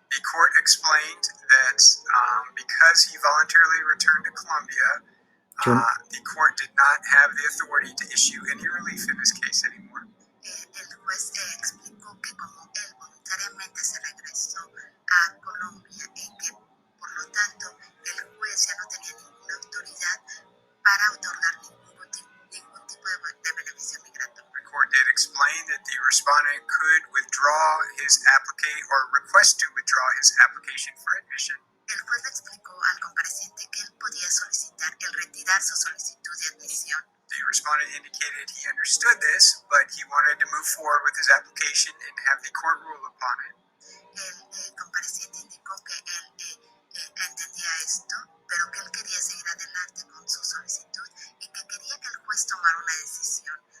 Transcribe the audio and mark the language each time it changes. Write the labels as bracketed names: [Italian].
[English] court explained that because he voluntarily returned to Colombia, the court did not have the authority to issue any relief in this case anymore. [Spanish] El juez explicó que como él voluntariamente se regresó a Colombia y que por lo tanto el juez ya no tenía ninguna autoridad para otorgar ningún tipo de beneficio migratorio. [English] The court did explain that the respondent could withdraw his application or request to withdraw his application for admission. [Spanish] El juez le explicó al compareciente que él podía solicitar el retirar su solicitud de admisión. [English] The respondent indicated he understood this, but he wanted to move forward with his application and have the court rule upon it. [Spanish] El compareciente indicó que él entendía esto, pero que él quería seguir adelante con su solicitud y que quería que el juez tomara una decisión